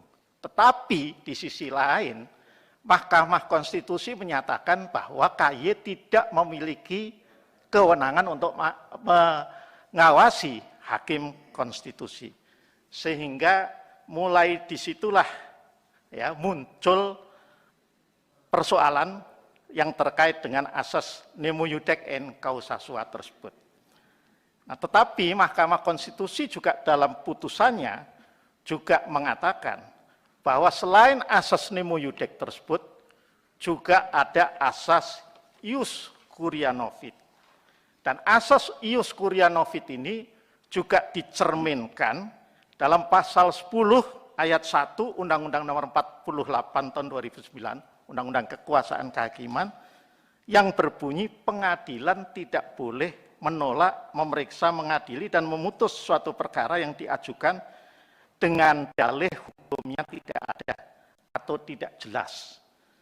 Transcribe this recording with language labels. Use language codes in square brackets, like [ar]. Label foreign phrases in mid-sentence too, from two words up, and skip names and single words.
[id] Tetapi di sisi lain, Mahkamah Konstitusi menyatakan bahwa KY tidak memiliki kewenangan untuk mengawasi Hakim Konstitusi. Sehingga mulai disitulah ya, muncul persoalan yang terkait dengan asas [la] nemo iudic in causa sua [id] tersebut. Nah, tetapi Mahkamah Konstitusi juga dalam putusannya juga mengatakan bahwa selain asas [la] nemo iudic [id] tersebut, juga ada asas [la] ius curia novit. [id] Dan asas [la] ius curia novit [id] ini juga dicerminkan dalam pasal 10 ayat 1 Undang-Undang Nomor 48 Tahun 2009, Undang-Undang Kekuasaan Kehakiman, yang berbunyi pengadilan tidak boleh menolak, memeriksa, mengadili, dan memutus suatu perkara yang diajukan dengan dalih hukumnya tidak ada atau tidak jelas.